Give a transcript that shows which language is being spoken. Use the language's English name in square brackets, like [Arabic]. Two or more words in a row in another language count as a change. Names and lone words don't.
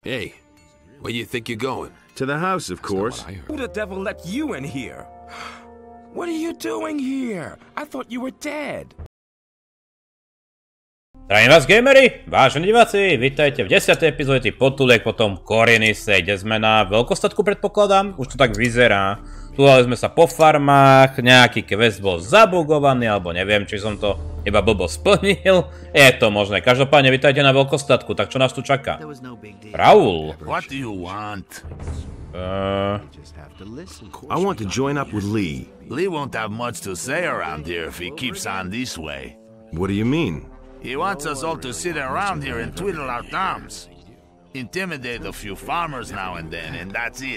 [English] Hey, where do you think you're going? To the house, of course. Who the devil let you in here? What are you doing here? I thought you were dead. [Slovak] Zdravím vás, gamery, vážení diváci, vítajte v 10. epizóde Potulek potom Konečne, kde sme na veľkostatku, predpokladám, už to tak vyzerá. Túhali sme sa po farmách, nejaký quest bol zabugovaný, alebo neviem, či som to iba blbo splnil. Je to možné, každopádne vítajte na veľkostatku, tak čo nás tu čaká? Raul. [English] What do you want? I want to join up with Lee. Lee won't have much to say around here if he keeps on this way. What do you mean? He wants us all to sit around here and twiddle our thumbs. Intimidate a few farmers now and then, and that's it.